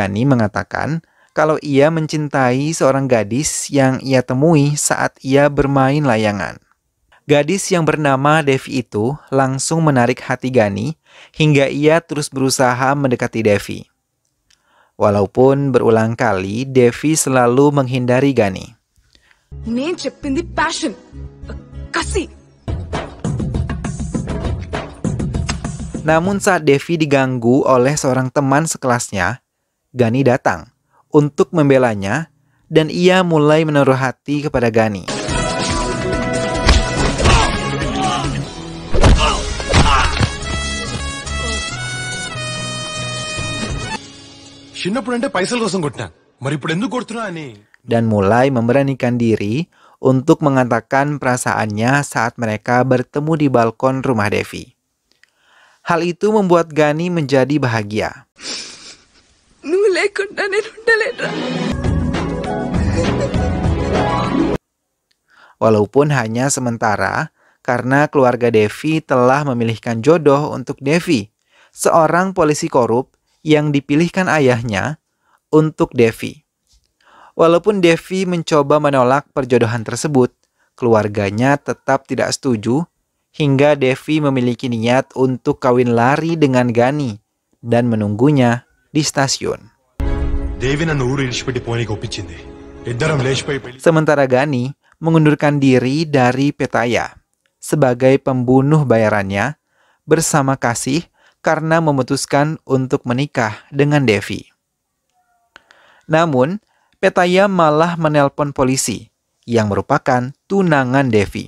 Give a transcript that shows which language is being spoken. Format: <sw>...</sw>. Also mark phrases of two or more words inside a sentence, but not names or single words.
<id>Gani mengatakan kalau ia mencintai seorang gadis yang ia temui saat ia bermain layangan. Gadis yang bernama Devi itu langsung menarik hati Gani hingga ia terus berusaha mendekati Devi. Walaupun berulang kali Devi selalu menghindari Gani.</id> <te>నేను చెప్పింది passion, కసి.</te> <id>Namun saat Devi diganggu oleh seorang teman sekelasnya, Gani datang untuk membelanya dan ia mulai menaruh hati kepada Gani.</id> <te>చిన్నప్పుడు అంటే పైసల కోసం కొట్టినా మరి ఇప్పుడు ఎందుకు కొడుతున్నా అని</te> <id>Dan mulai memberanikan diri untuk mengatakan perasaannya saat mereka bertemu di balkon rumah Devi. Hal itu membuat Gani menjadi bahagia.</id> <te>నువ్వు లేకుండా నేను ఉండలేనురా.</te> <id>Walaupun hanya sementara, karena keluarga Devi telah memilihkan jodoh untuk Devi, seorang polisi korup yang dipilihkan ayahnya untuk Devi. Walaupun Devi mencoba menolak perjodohan tersebut, keluarganya tetap tidak setuju hingga Devi memiliki niat untuk kawin lari dengan Gani dan menunggunya di stasiun.</id> <te>దేవి నన్ను ఊరు ఇడిచిపెట్టి పోనీకి ఒప్పించింది. ఇద్దరం లేచిపోయి పెళ్లి.</te> <id>Sementara Gani mengundurkan diri dari Petaya sebagai pembunuh bayarannya bersama Kasih karena memutuskan untuk menikah dengan Devi. Namun, Petaya malah menelpon polisi yang merupakan tunangan Devi.</id>